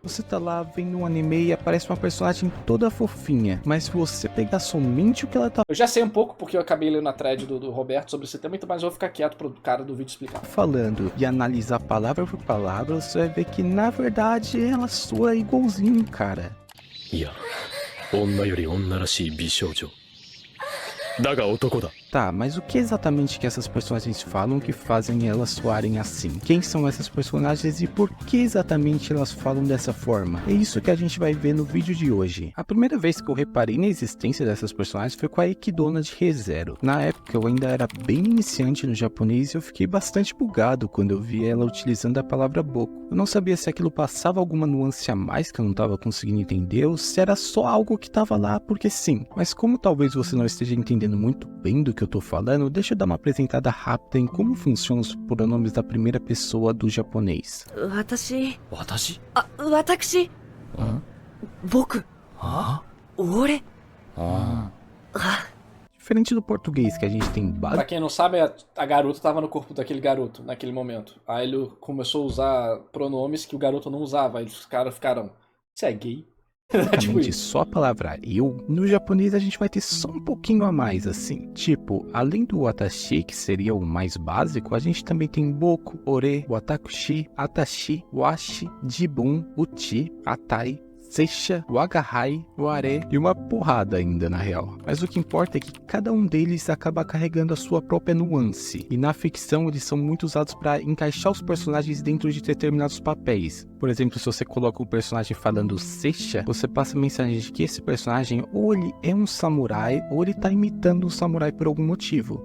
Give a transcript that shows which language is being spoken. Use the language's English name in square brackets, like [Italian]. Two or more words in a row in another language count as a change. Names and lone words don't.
[Portuguese] Você tá lá vendo um anime e aparece uma personagem toda fofinha, mas se você pegar somente o que ela tá Eu já sei um pouco, porque eu acabei lendo a thread do Roberto sobre esse tema, então, mas eu vou ficar quieto pro cara do vídeo explicar. falando e analisar palavra por palavra, você vai ver que na verdade ela soa igualzinho, cara. [Japanese] いや、女より女らしい美少女。だが男だ。 [Portuguese] Tá, mas o que exatamente que essas personagens falam que fazem elas soarem assim? Quem são essas personagens e por que exatamente elas falam dessa forma? É isso que a gente vai ver no vídeo de hoje. A primeira vez que eu reparei na existência dessas personagens foi com a Ekidona de ReZero. Na época eu ainda era bem iniciante no japonês e eu fiquei bastante bugado quando eu vi ela utilizando a palavra boku. Eu não sabia se aquilo passava alguma nuance a mais que eu não estava conseguindo entender ou se era só algo que estava lá porque sim. Mas como talvez você não esteja entendendo muito bem do que eu tô falando, deixa eu dar uma apresentada rápida em como funcionam os pronomes da primeira pessoa do japonês. [Japanese] 私私私僕俺 [Portuguese] Diferente do português, que a gente tem Pra quem não sabe, a garota tava no corpo daquele garoto naquele momento. Aí ele começou a usar pronomes que o garoto não usava. Aí os caras ficaram, você é gay? Tipo basicamente isso. só a palavra eu, no japonês a gente vai ter só um pouquinho a mais assim. Tipo, além do watashi, que seria o mais básico, a gente também tem boku, ore, watakushi, atashi, washi, jibun, uchi, atai, seisha, wagahai, ware e uma porrada ainda na real. Mas o que importa é que cada um deles acaba carregando a sua própria nuance. E na ficção eles são muito usados para encaixar os personagens dentro de determinados papéis. Por exemplo, se você coloca o personagem falando seisha, você passa a mensagem de que esse personagem ou ele é um samurai ou ele tá imitando um samurai por algum motivo.